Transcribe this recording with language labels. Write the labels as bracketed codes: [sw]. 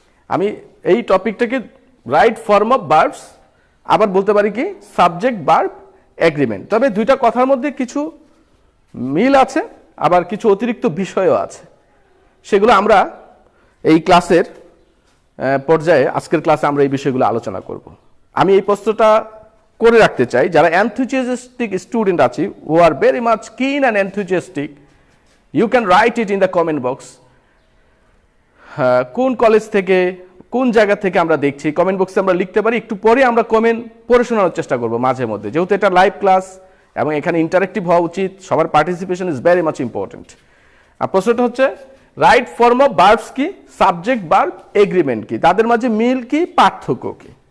[bn] আমি এই টপিকটাকে right form of verbs আবার বলতে পারি কি সাবজেক্ট ভার্ব এগ্রিমেন্ট। তবে দুইটা কথার মধ্যে কিছু মিল আছে, আবার কিছু অতিরিক্ত বিষয়ও আছে, সেগুলো আমরা এই ক্লাসের পর্যায়ে আজকের ক্লাসে আমরা এই বিষয়গুলো আলোচনা করব। আমি এই প্রশ্নটা করে রাখতে চাই, যারা enthusiastic স্টুডেন্ট আছে, [en] who are very much keen and enthusiastic, you can write it in the comment box. [bn] কোন কলেজ থেকে কোন জায়গা থেকে আমরা দেখছি কমেন্ট বক্সে আমরা লিখতে পারি। একটু পরে আমরা কমেন্ট পড়ে শোনানোর চেষ্টা করব মাঝে মধ্যে, যেহেতু এটা লাইভ ক্লাস এবং এখানে ইন্টারেক্টিভ হওয়া উচিত, সবার [en] Participation is very much important. [bn] আর প্রশ্নটা হচ্ছে রাইট ফর্ম অফ ভার্বস কি, সাবজেক্ট ভার্ব এগ্রিমেন্ট কি, তাদের মাঝে মিল কি, পার্থক্য কি।